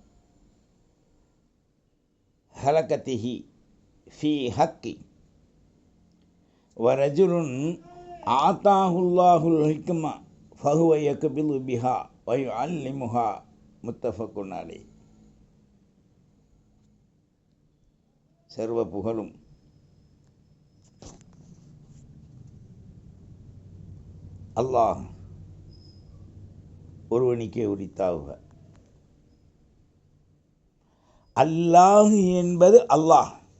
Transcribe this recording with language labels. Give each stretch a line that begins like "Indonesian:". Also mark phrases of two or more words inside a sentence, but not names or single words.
Arabic: هلكته في حقه ورجل آتاه الله الحكمة فهو يقبل بها ويعلمها متفق عليه.
Tamil: சர்வ புகழும் அல்லாஹ் ஒருவனுக்கே உரித்தாவுக. அல்லாஹ் என்பது அல்லாஹ்.